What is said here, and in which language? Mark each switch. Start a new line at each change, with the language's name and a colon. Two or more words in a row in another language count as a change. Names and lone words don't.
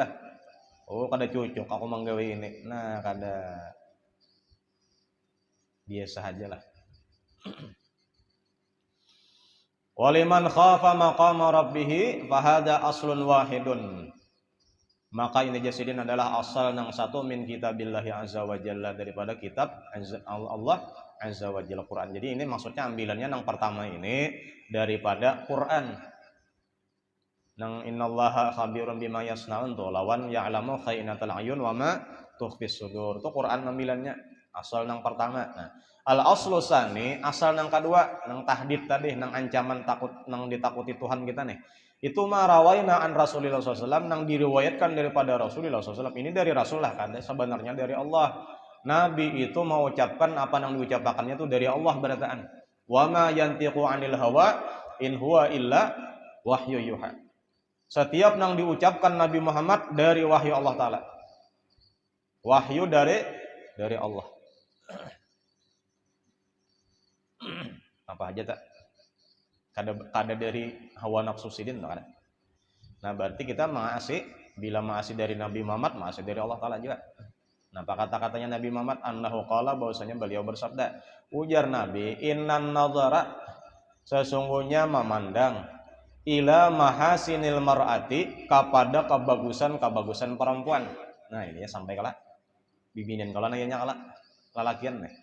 Banjar: Oh, kada cucuk aku manggawe ini. Nah, kada biasa aja lah.
Arabic: ولمن خاف مقام ربه فهذا أصل واحد.
Banjar: Maka ini jasidin adalah asal yang satu
Arabic: من كتاب الله عز وجل,
Banjar: daripada kitab Allah
Arabic: عز وجل,
Banjar: Quran. Jadi ini maksudnya ambilannya yang pertama ini daripada Quran. Nang
Arabic: إن الله خبير بما يصنعون
Banjar: tuh lawan
Arabic: يعلم خائنة الأعين وما تخفي الصدور.
Banjar: Itu Quran ambilannya asal nang pertama. Nah,
Arabic: الأصل الثاني,
Banjar: asal nang kedua, nang tahdid tadi, nang ancaman takut, nang ditakuti Tuhan kita nih. Itu
Arabic: ما روينا عن رسول الله
Banjar: SAW, nang diriwayatkan daripada Rasulullah SAW. Ini dari Rasul lah kan, sebenarnya dari Allah. Nabi itu mengucapkan apa yang diucapkannya itu dari Allah berataan.
Arabic: وما ينطق عن الهوى إن هو إلا وحي يوحى.
Banjar: Setiap yang diucapkan Nabi Muhammad dari wahyu Allah Ta'ala. Wahyu dari Allah. Apa aja tak? Kada dari hawa nafsu sidin tak ada. Nah berarti kita bila mengasihi dari Nabi Muhammad, mengasihi dari Allah Ta'ala juga. Nah apa kata-katanya Nabi Muhammad?
Arabic: أنه قال,
Banjar: bahwasanya beliau bersabda. Ujar Nabi,
Arabic: إن النظر,
Banjar: sesungguhnya memandang,
Arabic: إلى محاسن المرأة,
Banjar: kepada kebagusan perempuan. Nah ini ya sampai kalah bibinin kalau nanya kalah lalakian nih.